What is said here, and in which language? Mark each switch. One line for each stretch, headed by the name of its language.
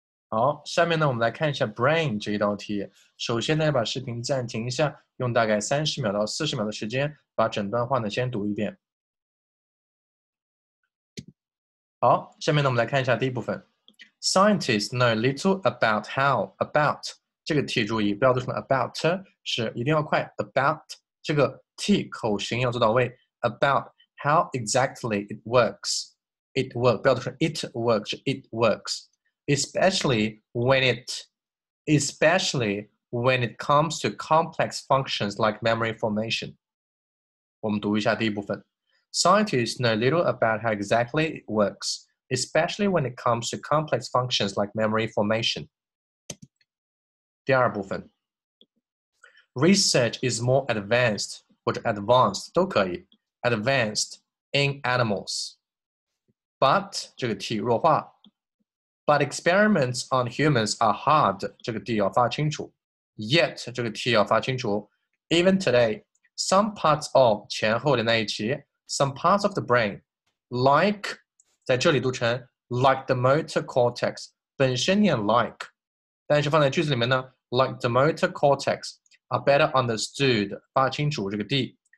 Chinese: 好，下面呢，我们来看一下 brain 这一道题。首先呢，把视频暂停一下，用大概30秒到40秒的时间，把整段话呢先读一遍。好，下面呢，我们来看一下第一部分。
English: Scientists know little about how about
Chinese: 这个 t 注意，不要读成 about， 是一定要快。 about 这个 t 口型要做到位。
English: about how exactly it works， it works
Chinese: 不要读成
English: it works， 是 it works。Especially when it comes to complex functions like memory formation.
Chinese: 我们读一下第一部分。
English: Scientists know little about how exactly it works, especially when it comes to complex functions like memory formation.
Chinese: 第二部分。
English: Research is more advanced
Chinese: 或者
English: advanced
Chinese: 都可以。
English: Advanced in animals. But
Chinese: 这个 t 弱化。
English: But experiments on humans are hard.
Chinese: 这个 d 要发清楚。 Yet 这个 t 要发清楚。
English: Even today, some parts of
Chinese: 前后的那一起
English: some parts of the brain, like
Chinese: 在这里读成
English: like the motor cortex，
Chinese: 本身念
English: like，
Chinese: 但是放在句子里面呢
English: like the motor cortex are better understood，
Chinese: 发清楚这个 d。